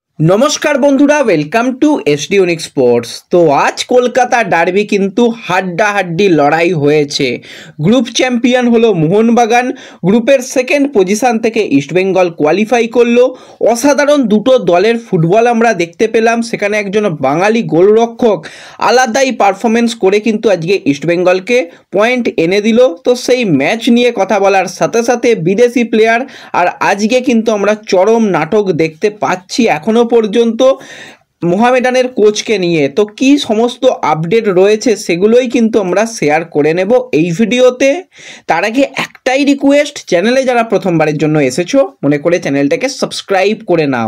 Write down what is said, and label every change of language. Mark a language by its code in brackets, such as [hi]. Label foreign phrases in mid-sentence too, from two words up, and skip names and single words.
[bn] নমস্কার বন্ধুরা [en] welcome to SD Unique Sports. [bn] তো আজ কলকাতা ডার্বি কিন্তু হাড্ডাহাড্ডি লড়াই হয়েছে। [en] group champion [bn] হলো মোহনবাগান, গ্রুপের [en] second position [bn] থেকে ইস্ট বেঙ্গল কোয়ালিফাই করলো। অসাধারণ দুটো দলের ফুটবল আমরা দেখতে পেলাম। সেখানে একজন বাঙালি গোলরক্ষক আলাদাই পারফরম্যান্স করে কিন্তু আজকে ইস্ট বেঙ্গলকে পয়েন্ট এনে দিল। তো সেই ম্যাচ নিয়ে কথা বলার সাথে সাথে বিদেশি প্লেয়ার আর আজকে কিন্তু আমরা চরম নাটক দেখতে পাচ্ছি এখনো পর্যন্ত মোহামেডানের কোচকে নিয়ে। তো কি সমস্ত আপডেট রয়েছে সেগুলোই কিন্তু আমরা শেয়ার করে নেব এই ভিডিওতে। তার আগে একটাই রিকোয়েস্ট, চ্যানেলে যারা প্রথমবারের জন্য এসেছো মনে করে চ্যানেলটাকে সাবস্ক্রাইব করে নাও।